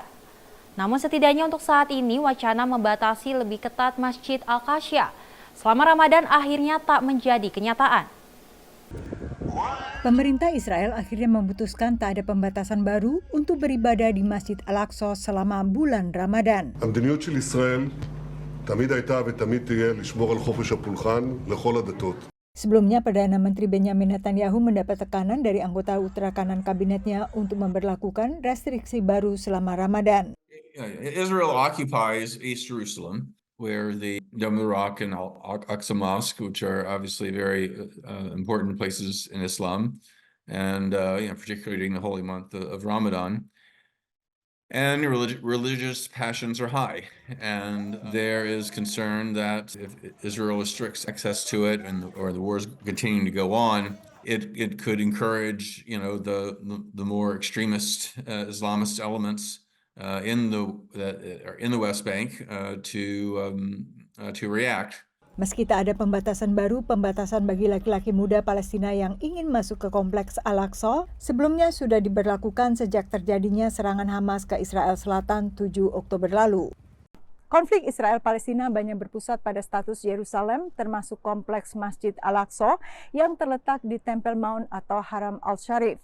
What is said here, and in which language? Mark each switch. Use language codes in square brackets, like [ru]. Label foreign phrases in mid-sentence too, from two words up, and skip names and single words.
[id] Namun setidaknya untuk saat ini wacana membatasi lebih ketat Masjid Al-Aqsa selama Ramadan akhirnya tak menjadi kenyataan. Pemerintah Israel akhirnya memutuskan tak ada pembatasan baru untuk beribadah di Masjid Al-Aqsa selama bulan Ramadan. [he] המדיניות של ישראל תמיד הייתה ותמיד תהיה לשמור על חופש הפולחן לכל הדתות. [id] Sebelumnya, Perdana Menteri Benjamin Netanyahu mendapat tekanan dari anggota ultra kanan kabinetnya untuk memberlakukan restriksi baru selama Ramadan. [en] Israel occupies East Jerusalem, where the Dome of the Rock and Al-Aqsa Mosque, which are obviously very important places in Islam, and particularly during the holy month of Ramadan. And religious passions are high, and there is concern that if Israel restricts access to it, or the war is continuing to go on, it could encourage, the more extremist Islamist elements in the West Bank to react. [id] Meski tak ada pembatasan baru, pembatasan bagi laki-laki muda Palestina yang ingin masuk ke kompleks Al-Aqsa sebelumnya sudah diberlakukan sejak terjadinya serangan Hamas ke Israel Selatan 7 Oktober lalu. Konflik Israel-Palestina banyak berpusat pada status Yerusalem, termasuk kompleks Masjid Al-Aqsa yang terletak di Temple Mount atau Haram Al-Sharif.